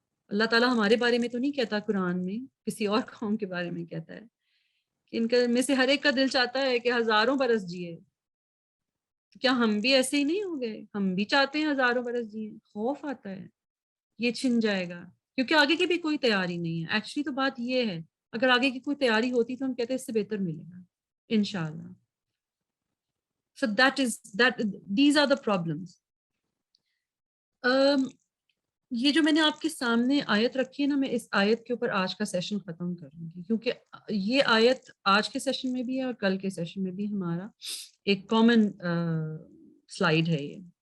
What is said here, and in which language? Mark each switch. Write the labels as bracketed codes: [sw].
[ur] اللہ تعالیٰ ہمارے بارے میں تو نہیں کہتا قرآن میں، کسی اور قوم کے بارے میں کہتا ہے کہ ان میں سے ہر ایک کا دل چاہتا ہے کہ ہزاروں برس جیے. کیا ہم بھی ایسے ہی نہیں ہو گئے؟ ہم بھی چاہتے ہیں ہزاروں برس جیے. خوف آتا ہے یہ چھن جائے گا، کیونکہ آگے کی بھی کوئی تیاری نہیں ہے. ایکچولی تو بات یہ ہے، اگر آگے کی کوئی تیاری ہوتی تو ہم کہتے ہیں اس سے بہتر ملے گا انشاءاللہ. [en] So these are the problems. [ur] یہ جو میں نے آپ کے سامنے آیت رکھی ہے نا، میں اس آیت کے اوپر آج کا سیشن ختم کروں گی، کیونکہ یہ آیت آج کے سیشن میں بھی ہے اور کل کے سیشن میں بھی ہمارا ایک کامن سلائیڈ ہے یہ.